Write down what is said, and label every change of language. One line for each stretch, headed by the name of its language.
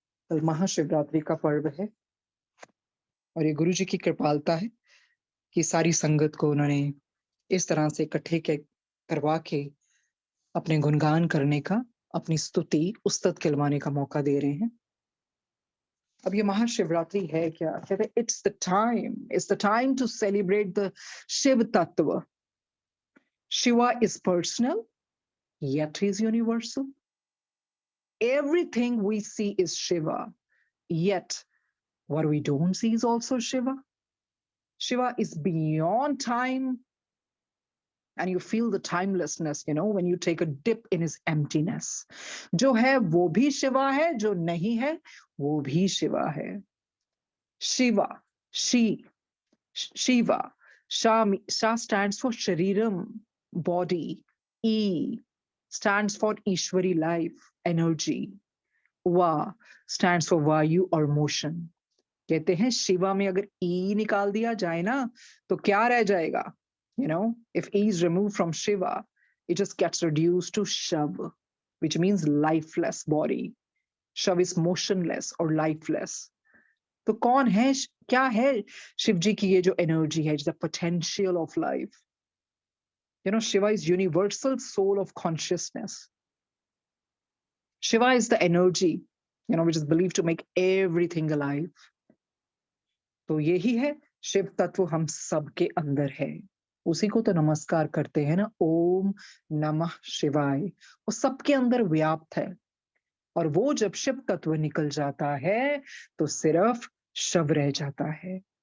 Hindi: कल महाशिवरात्रि का पर्व है और ये गुरुजी की कृपालता है कि सारी संगत को उन्होंने इस तरह से इकट्ठे करवा के अपने गुणगान करने का, अपनी स्तुति उस्तत कहलवाने का मौका दे रहे हैं। अब ये महाशिवरात्रि है क्या? कहते हैं
English: It's the time to celebrate the Shiv tattva. Shiva is personal, yet he is universal. Everything we see is Shiva, yet what we don't see is also Shiva. Shiva is beyond time, and you feel the timelessness, when you take a dip in his emptiness.
Hindi: जो है वो भी शिवा है, जो नहीं है वो भी शिवा है। Shiva, Shiva.
English: Sha stands for Shariram, body. E stands for Ishwari, life, energy.
Hindi: वा
English: stands for
Hindi: वायु और मोशन। कहते हैं शिवा में अगर ई निकाल दिया जाए ना तो क्या रह जाएगा?
English: If E is remove from Shiva, it just gets reduced to shav, which means lifeless body.
Hindi: शव
English: is motionless
Hindi: और लाइफलेस। तो कौन है, क्या है शिव जी की ये जो एनर्जी है,
English: The potential of life? Shiva is universal soul of consciousness. Shiva is the energy, which is believed to make everything alive.
Hindi: तो यही है शिव तत्व हम सबके अंदर है। उसी को तो नमस्कार करते हैं ना, ओम नमः शिवाय। वो सबके अंदर व्याप्त है। और वो जब शिव तत्व निकल जाता है तो सिर्फ शव रह जाता है।